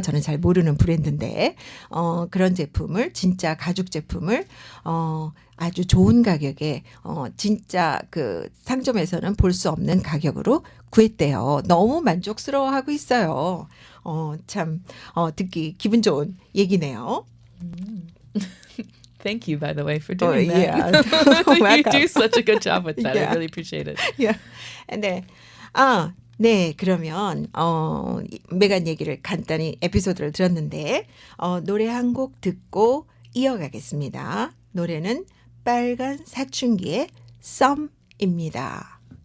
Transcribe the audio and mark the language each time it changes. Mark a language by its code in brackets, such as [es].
[ko] 저는 잘 모르는 브랜드인데 그런 제품을 진짜 가죽 제품을 아주 좋은 가격에 진짜 그 상점에서는 볼 수 없는 가격으로 구했대요. 너무 만족스러워하고 있어요. 참 듣기 기분 좋은 얘기네요. [en] Thank you, by the way, for doing that. Yeah. You Welcome. do such a good job with that. Yeah. I really appreciate it. Yeah. 네. [ko] 네, 그러면 메간 얘기를 간단히 에피소드를 들었는데 노래 한 곡 듣고 이어가겠습니다. 노래는 빨간 사춘기의 썸입니다.